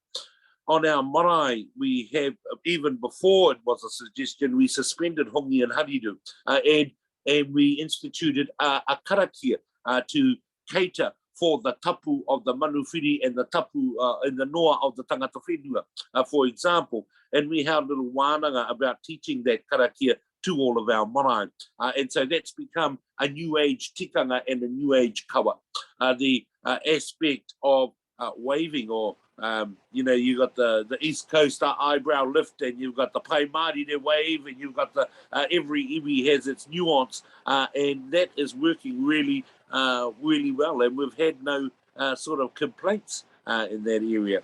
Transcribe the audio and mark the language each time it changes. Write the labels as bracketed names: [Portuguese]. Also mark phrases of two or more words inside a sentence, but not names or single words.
[English] On our marae, we have, even before it was a suggestion, we suspended hongi and hariru, and we instituted a karakia to cater for the tapu of the manuwhiri and the tapu and the noa of the [Māori] tangata whenua, [English] for example. And we had a little wānanga about teaching that karakia to all of our marae. And so that's become a new age tikanga and a new age kawa. The aspect of waving, or you got the East Coast eyebrow lift, and you've got the [Māori] pai Māori [English] they wave, and you've got the every iwi has its nuance, and that is working really really well, and we've had no sort of complaints in that area.